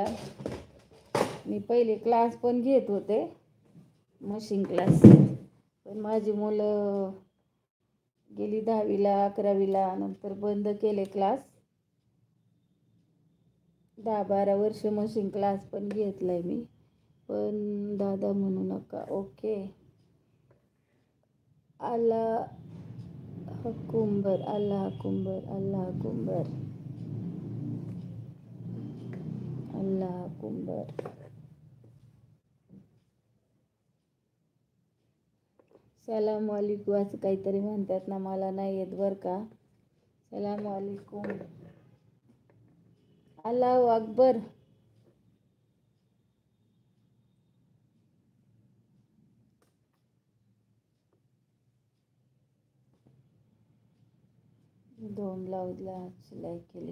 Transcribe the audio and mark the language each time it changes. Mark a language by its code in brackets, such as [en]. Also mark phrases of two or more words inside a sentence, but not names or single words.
[mr] मी पहिले क्लास पण घेत होते, [en] machine class, [mr] पण माझी मुलं गेली 10वीला 11वीला, नंतर बंद केले क्लास. 10-12 वर्ष [en] machine class [mr] पण घेतलाय मी. पण दादा म्हणू नका. ओके. [ar] الله أكبر، الله أكبر، الله أكبر، الله أكبر. سلام عليكم [mr] असं काहीतरी म्हणतात ना, मला नाही येत बरं का. [ar] سلام عليكم. الله أكبر. [mr] दोन ब्लाऊजला शिलाई केली.